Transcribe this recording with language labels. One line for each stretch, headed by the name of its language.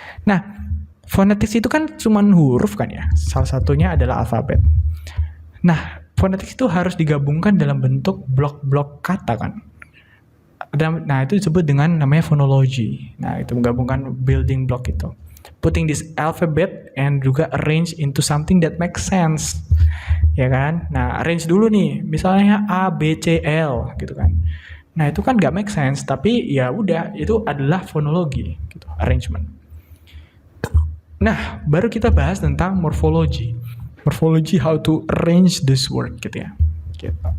Indonesian: Nah phonetics itu kan cuma huruf kan ya, salah satunya adalah alfabet. Nah, phonetics itu harus digabungkan dalam bentuk blok-blok kata kan. Nah, itu disebut dengan namanya phonology. Nah, itu menggabungkan building block itu.
English: Putting this alphabet and
Indonesian: juga
English: arrange into something that makes sense.
Indonesian: Ya kan? Nah, arrange dulu nih, misalnya A, B, C, L gitu kan. Nah, itu kan gak make sense, tapi ya udah, itu adalah phonology gitu, arrangement. Nah, baru kita bahas tentang morphology. Morphology,
English: how to arrange this word
Indonesian: gitu ya. Gitu.